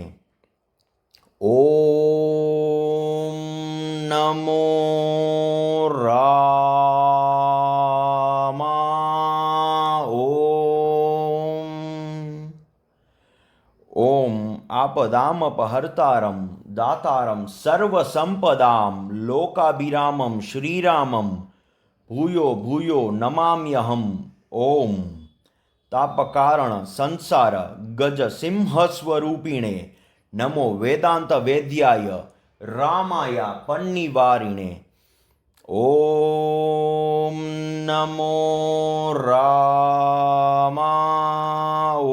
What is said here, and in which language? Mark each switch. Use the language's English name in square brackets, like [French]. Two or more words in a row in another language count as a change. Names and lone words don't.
[Sanskrit] ॐ नमो रामा ॐ आपदामपहर्तारं दातारं सर्वसम्पदां लोकाभिरामं श्रीरामं भूयो भूयो नमाम्यहम्। ॐ तापकारण संसार गज सिंह स्वरूपिणे नमो वेदांत वेद्याय रामाय पन्निवारिणे ओम नमो रामा